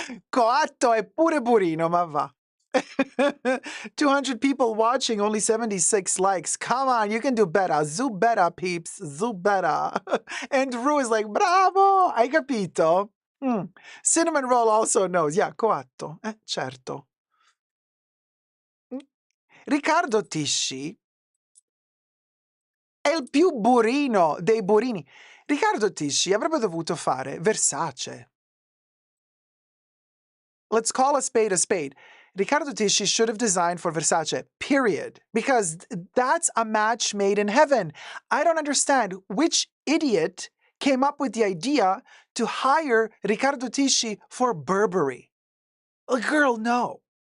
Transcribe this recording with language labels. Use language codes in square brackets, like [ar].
[it] Coatto è pure burino, ma va. [en] 200 people watching, only 76 likes. Come on, you can do better. Zoo better, peeps. Zoo better. And Rue is like, [it] bravo, hai capito? [en] Cinnamon Roll also knows. Yeah, [it] coatto. Certo. Riccardo Tisci è il più burino dei burini. Riccardo Tisci avrebbe dovuto fare Versace. [en] Let's call a spade a spade. Riccardo Tisci should have designed for Versace, period. Because that's a match made in heaven. I don't understand which idiot came up with the idea to hire Riccardo Tisci for Burberry. Girl, no.